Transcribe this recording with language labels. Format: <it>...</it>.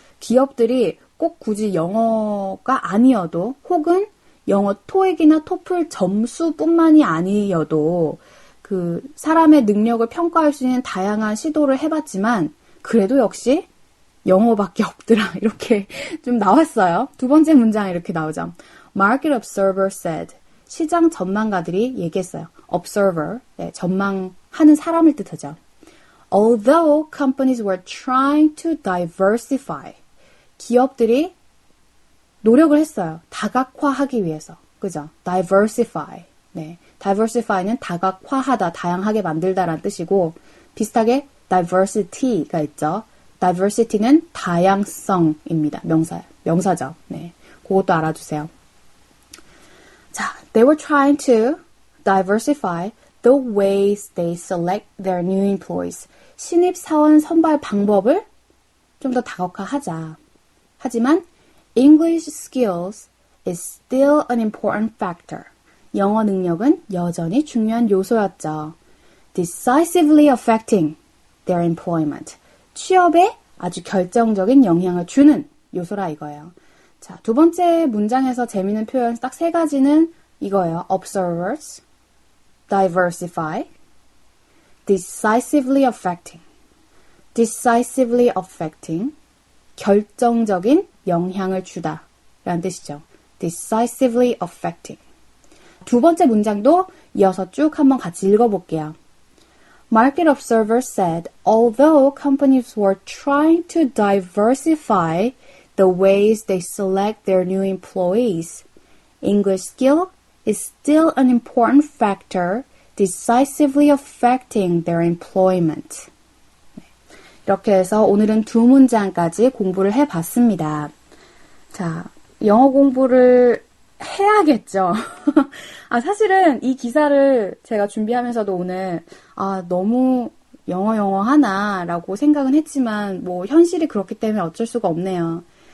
<ko>기업들이 꼭 굳이 영어가 아니어도 혹은 영어 토익이나 토플 점수뿐만이 아니어도 사람의 능력을 평가할 수 있는 다양한 시도를 해봤지만 그래도 역시 영어밖에 없더라. 이렇게 좀 나왔어요. 두 번째 문장에 이렇게 나오죠.</ko> <en>Market observer said.</en> <ko>시장 전망가들이 얘기했어요. observer, 전망하는 사람을 뜻하죠.</ko> <en>Although companies were trying to diversify.</en> <ko>기업들이 노력을 했어요. 다각화하기 위해서. 그죠? diversify. 네. diversify는 다각화하다, 다양하게 만들다라는 뜻이고 비슷하게 diversity가 있죠. diversity는 다양성입니다. 명사죠. 네. 그것도 알아주세요.</ko> <en>자, they were trying to diversify the ways they select their new employees.</en> <ko>신입사원 선발 방법을 좀 더 다각화하자. 하지만</ko> <en>English skills is still an important factor.</en> <ko>영어 능력은 여전히 중요한 요소였죠.</ko> <en>Decisively affecting their employment.</en> <ko>취업에 아주 결정적인 영향을 주는 요소라 이거예요. 자, 두 번째 문장에서 재미있는 표현 딱 세 가지는 이거예요.</ko> <en>Observers, diversify, decisively affecting. decisively affecting,</en> <ko>결정적인 영향을 주다 라는 뜻이죠.</ko> <en>decisively affecting.</en> <ko>두 번째 문장도 이어서 쭉 한번 같이 읽어볼게요.</ko> <en>Market observers said, although companies were trying to diversify the ways they select their new employees, English skill is still an important factor decisively affecting their employment.</en> <ko>이렇게 해서 오늘은 두 문장까지 공부를 해봤습니다. 자, 영어 공부를 해야겠죠. 사실은 이 기사를 제가 준비하면서도 오늘 너무 영어 하나라고 생각은 했지만 현실이 그렇기 때문에 어쩔 수가 없네요.</ko>